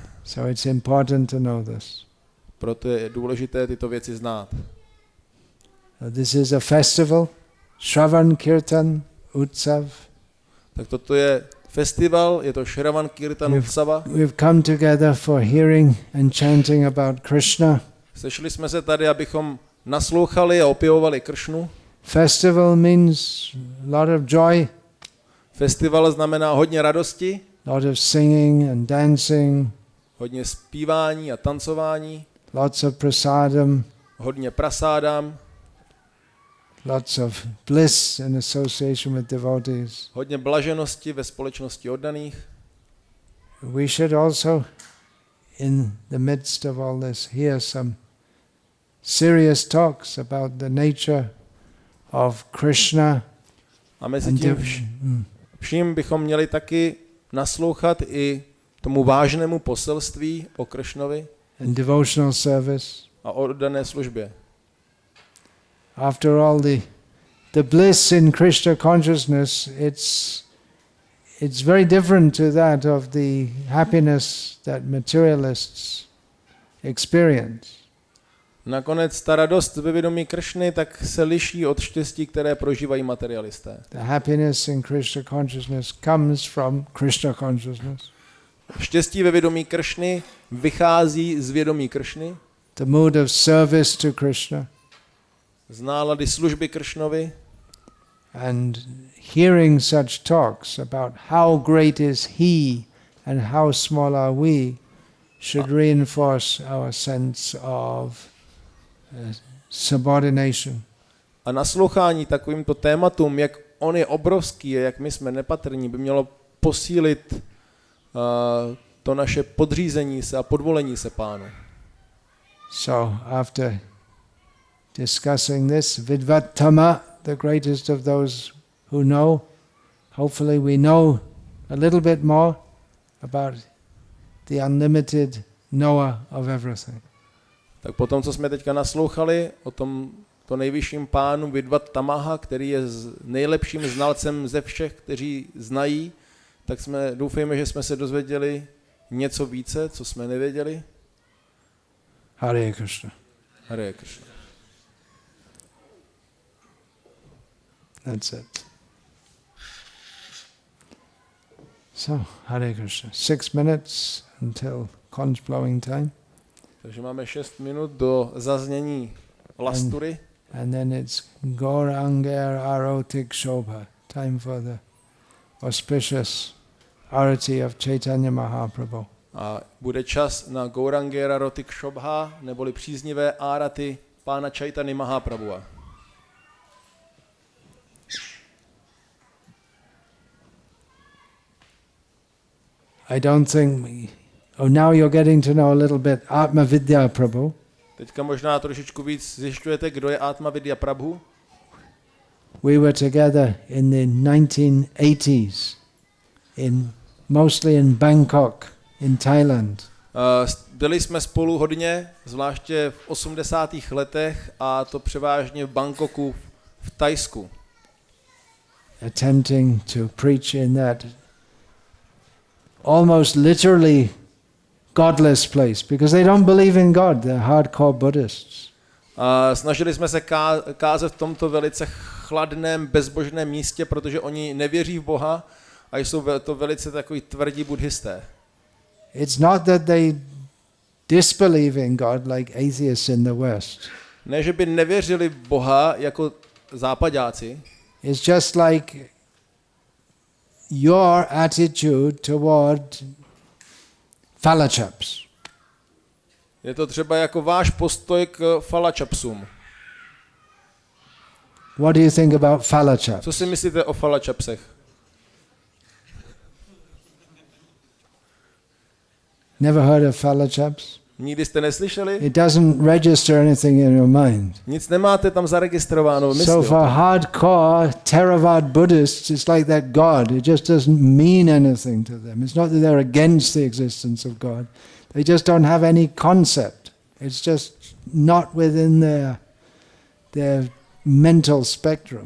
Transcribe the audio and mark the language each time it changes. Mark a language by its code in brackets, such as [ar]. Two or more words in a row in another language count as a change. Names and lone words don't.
[en] So it's important to know this. [cs] Proto je důležité tyto věci znát. [en] This is a festival, Shravan Kirtan Utsav. [cs] Tak toto je festival, je to Shravan Kirtan Utsava. [en] We've come together for hearing and chanting about Krishna. [cs] Sešli jsme se tady, abychom naslouchali a opěvovali Kršnu. [en] Festival means a lot of joy. [cs] Festival znamená hodně radosti, [en] Lot of singing and dancing, [cs] hodně zpívání a tancování, [en] lots of prasadam, [cs] hodně prasádám, [en] lots of bliss in association with devotees. [cs] hodně blaženosti ve společnosti oddaných. [en] We should also, in the midst of all this, hear some serious talks about the nature of Krishna. [cs] A mezi tím vším bychom měli taky naslouchat i tomu vážnému poselství o Kršnovi [en] and devotional service. [cs] a o oddané službě. [en] After all, the bliss in Krishna consciousness, it's very different to that of the happiness that materialists experience. [cs] Nakonec ta radost ve vědomí Kršny tak se liší od štěstí, které prožívají materialisté. [en] The happiness in Krishna consciousness comes from Krishna consciousness. [cs] Štěstí ve vědomí Kršny vychází z vědomí Kršny, [en] The mood of service to Krishna. [cs] z nálady služby Kršnovi, [en] and hearing such talks about how great is He and how small are we should reinforce our sense of subordination. [cs] a naslouchání takovýmto tématům, jak on je obrovský a jak my jsme nepatrní, by mělo posílit to naše podřízení se a podvolení se Pánu. [en] So after discussing this, Vidvat-tamah, the greatest of those who know, hopefully we know a little bit more about the unlimited knower of everything. [cs] Tak potom, co jsme teďka naslouchali o tom to nejvyšším pánu Vidvat-tamaha, který je nejlepším znalcem ze všech, kteří znají, tak doufejme, že jsme se dozvěděli něco více, co jsme nevěděli. [en] Hare Krishna. Hare Krishna. That's it. So, Hare Krishna. 6 minutes until conch blowing time. [cs] Takže máme 6 minut do zaznění lastury. [en] And then it's Gauranger Arotik Shobha. Time for the auspicious arati of Chaitanya Mahaprabhu. [cs] A bude čas na Gaurangera Rotik Shobha, neboli příznivé áraty pána Chaitanya Mahaprabhua. [en] I don't think... now you're getting to know a little bit Atma Vidya Prabhu. [cs] Teďka možná trošičku víc zjišťujete, kdo je Atma Vidya Prabhu. [en] We were together in the 1980s, mostly in Bangkok, in Thailand. [cs] Byli jsme spolu hodně, zvláště v 80. letech, a to převážně v Bangkoku, v Thajsku. [en] Attempting to preach in that almost literally godless place, because they don't believe in God, they're hardcore Buddhists. [cs] Snažili jsme se kázat v tomto velice chladném, bezbožném místě, protože oni nevěří v Boha a jsou to velice takový tvrdí buddhisté. [en] It's not that they disbelieve in God like atheists in the West. [cs] Ne, že by nevěřili v Boha jako západáci. [en] It's just like your attitude toward Falachaps. [cs] Je to třeba jako váš postoj k Falachapsům. [en] What do you think about Falachaps? [cs] Co si myslíte o Falachapsech? [en] Never heard of Falachaps? [cs] Nikdy jste neslyšeli? [en] It doesn't register anything in your mind. [cs] Nic nemáte tam zaregistrováno v mysli. [en] So for hardcore Theravada Buddhists, it's like that God. It just doesn't mean anything to them. It's not that they're against the existence of God. They just don't have any concept. It's just not within their mental spectrum.